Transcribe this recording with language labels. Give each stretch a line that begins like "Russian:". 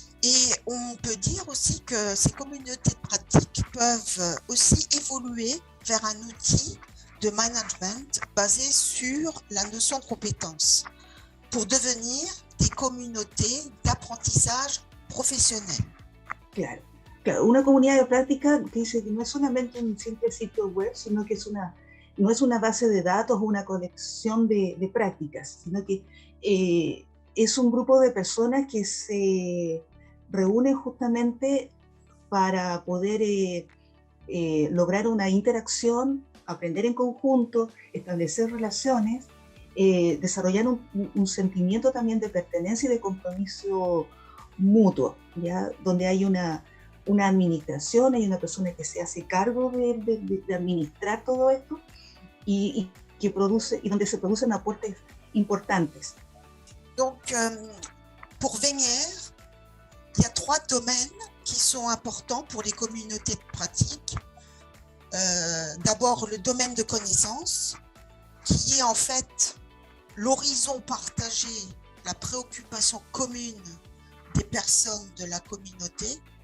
French: Et on peut dire aussi que ces communautés de pratique peuvent aussi évoluer vers un outil de management basé sur la notion de compétence pour devenir des communautés d'apprentissage professionnel.
Spanish: Claro, claro, una comunidad de práctica que dice que no es solamente un simple sitio web, sino que no es una base de datos o una colección de prácticas, sino que es un grupo de personas que se reúnen justamente para poder lograr una interacción, aprender en conjunto, establecer relaciones, desarrollar un sentimiento también de pertenencia y de compromiso mutuo, ¿ya? Donde hay una administración, hay una persona que se hace cargo de administrar todo esto y donde se producen aportes importantes.
French: Donc, pour Wenger, il y a 3 domaines qui sont importants pour les communautés de pratique. D'abord, le domaine de connaissance, qui est en fait l'horizon partagé, la préoccupation commune des personnes de la communauté.